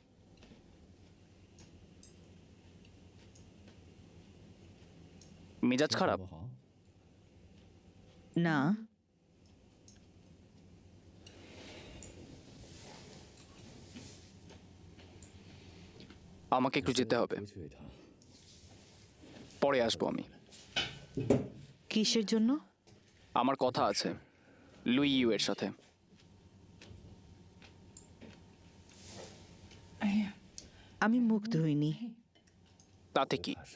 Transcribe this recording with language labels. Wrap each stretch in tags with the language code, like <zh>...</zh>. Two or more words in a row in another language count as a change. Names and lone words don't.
<bn>মেজাজ খারাপ?</bn> <zh>不好，</zh> <bn>না, আমাকে একটু যেতে হবে,</bn> <zh>出去一趟。</zh> <bn>পরে আসবো আমি। কিসের জন্য? আমার কথা আছে লুই ইউ এর সাথে। আমি মুখ ধুইনি। তাতে কি?</bn>